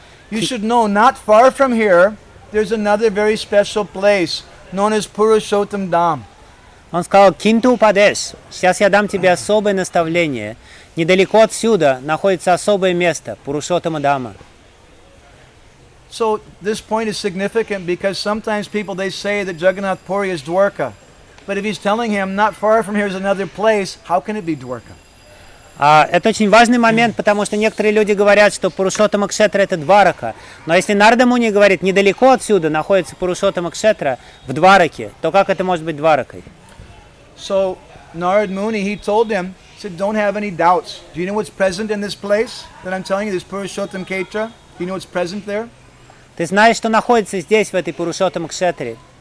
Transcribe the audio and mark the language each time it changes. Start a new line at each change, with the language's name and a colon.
English: You should know, not far from here, there's another very special place known as Purushottam Dham.
Russian: Он сказал, Кинту Упадеш, сейчас я дам тебе особое наставление. Недалеко отсюда находится особое место, Пурушоттама Дхамма.
English: So this point is significant because sometimes people they say that Jagannath Puri is Dwarka. But if he's telling him, not far from here is another place, how can it be Dwarka?
Russian: Это очень важный момент, потому что некоторые люди говорят, что Пурушоттама Кшетра это Дварака. Но если Нарада Муни говорит, недалеко отсюда находится Пурушоттама Кшетра в Двараке, то как это может быть Дваракой?
English: So Narad Muni, he told them, said, don't have any doubts. Do you know what's present in this place that I'm telling you, this Purushottam Kshetra? Do you know what's present there?
Russian: Ты знаешь, что находится здесь, в этой Пурушоттам Кшетре?